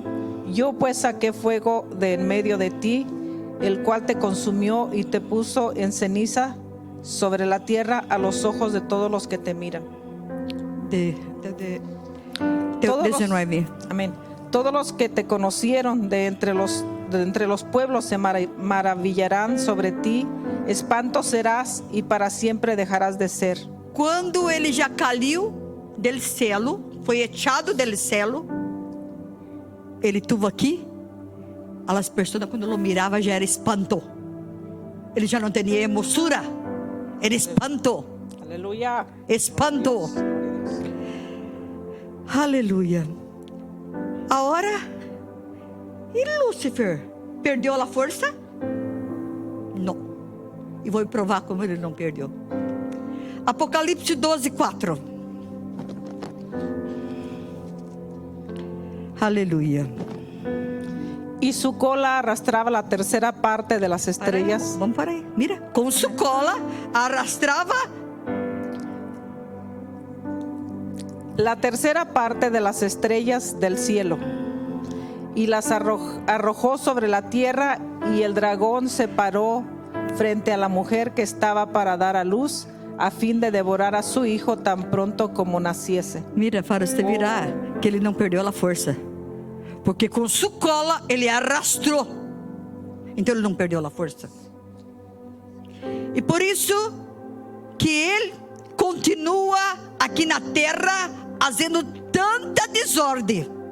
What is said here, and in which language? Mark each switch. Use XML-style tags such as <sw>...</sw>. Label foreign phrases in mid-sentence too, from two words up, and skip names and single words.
<es>Yo pues saqué fuego de en medio de ti, el cual te consumió y te puso en ceniza sobre la tierra a los ojos de todos los que te miran. Todos los- 19. Amén. Todos los que te conocieron de entre los pueblos se maravillarán sobre ti. Espanto serás y para siempre dejarás de ser.</es> <pt>Quando ele já caiu del céu, foi echado del céu, ele estuvo aqui, as pessoas quando lo mirava já era espanto. Ele já não tinha hermosura, era espanto, Aleluya. espanto. Aleluia. Agora, e Lúcifer? Perdeu a força? Não. E vou provar como ele não perdeu. Apocalipse 12:4. Aleluia.</pt> <es>Y su cola arrastraba la tercera parte de las</es> <pt>Para aí,</pt> <es>estrellas.</es> <pt>vamos para aí. Mira, com sua cola arrastrava</pt> <es>La tercera parte de las estrellas del cielo y las arrojó sobre la tierra, y el dragón se paró frente a la mujer que estaba para dar a luz, a fin de devorar a su hijo tan pronto como naciese.</es> <pt>Mira, para você virar que ele não perdeu a força. Porque com sua cola ele arrastou. Então ele não perdeu a força. E por isso que ele continua aqui na terra fazendo tanta desordem.</pt>